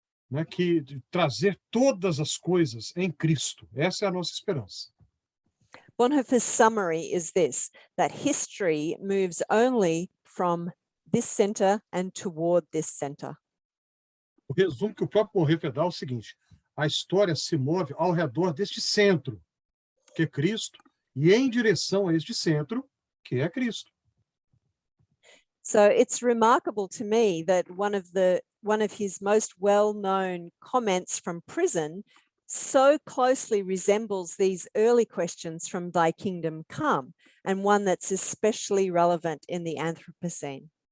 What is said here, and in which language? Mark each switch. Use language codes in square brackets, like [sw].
[pt] né, que de trazer todas as coisas em Cristo. Essa é a nossa esperança. [en] Bonhoeffer's summary is this, that history moves only from this center and toward this center. [pt] O resumo que o próprio Bonhoeffer dá é o seguinte: a história se move ao redor deste centro, que é Cristo, e em direção a este centro, que é Cristo. [en] So it's remarkable to me that one of his most well-known comments from prison so closely resembles these early questions from Thy Kingdom Come, and one that's especially relevant in the Anthropocene.